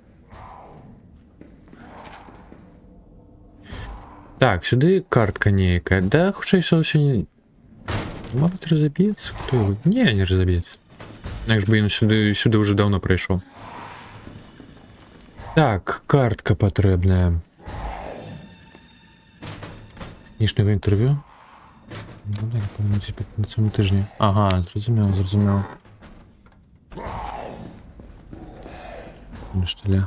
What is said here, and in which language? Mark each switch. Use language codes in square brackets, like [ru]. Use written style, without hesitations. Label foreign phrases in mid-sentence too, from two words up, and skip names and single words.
[uk] Так, сюди картка некая. Да, хоча й зовсім... [ru] Может разобьется? Кто его? Не разобьется. [uk] Як ж би він сюди уже давно прийшов. Так, картка потрібна. Технічного інтерв'ю. Ну да, напевно, на цьому тижні. Ага, зрозумів. На столі.